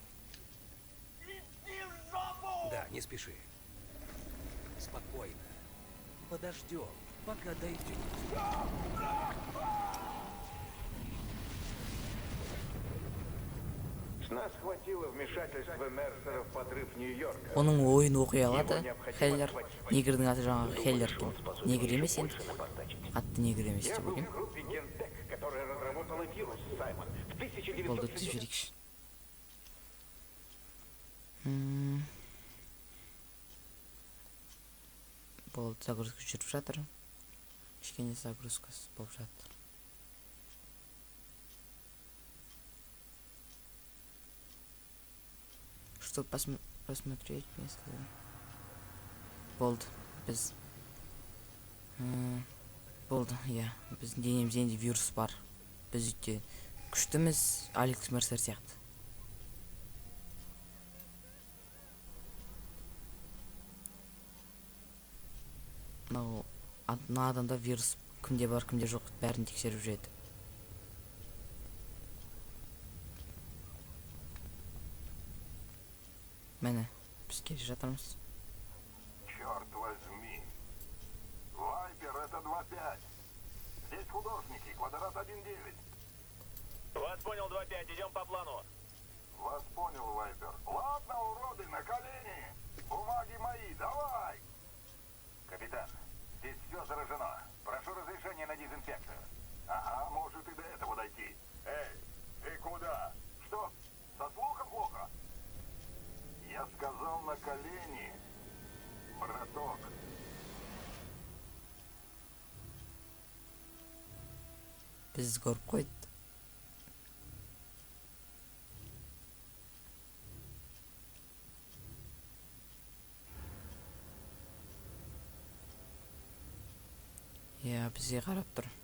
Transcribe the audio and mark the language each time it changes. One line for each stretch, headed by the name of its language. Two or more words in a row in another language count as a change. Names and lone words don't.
Russian: Да, не спеши. Спокойно. Подождем, пока дойдет. Нас хватило вмешательства Мерсера в подрыв Нью-Йорка.
Kazakh: Оның ойын оқи алады. Хеллер. Негрдің аты жаңағы Хеллер екен. Негр емес енді. Атты негр емес
Russian: Я
Kazakh: деп
Russian: был в
Kazakh: ойлаймын.
Russian: группе Гентек, которая разработала вирус, Саймон, в
Kazakh: Болды 1950... түзіп жіберейікші. Болды, загрузка жүріп жатыр. Кішкене загрузкасы болып жатыр.
Russian: Что посмотреть место.
Kazakh: Болды, біз болды, иә. Біздің денемізде енді вирус бар. Біз өте күштіміз, Алекс Мерсер сияқты. Мына адамда вирус кімде бар, кімде жоқ, бәрін тексеріп жүреді. Міне, біз келе жатырмыз.
Russian: Черт возьми. Вайпер, это 2-5. Здесь художники, квадрат 1-9. Вас понял, 2-5, идем по плану. Вас понял, Вайпер. Ладно, уроды, на колени. Бумаги мои, давай. Капитан, здесь все заражено. Прошу разрешения на дезинфекцию. Ага, может и до этого дойти. Эй, ты куда? Что, со слухом плохо? Я сказал на колени, браток.
Kazakh: Біз көріп қойды. Иә, бізге қарап тұр.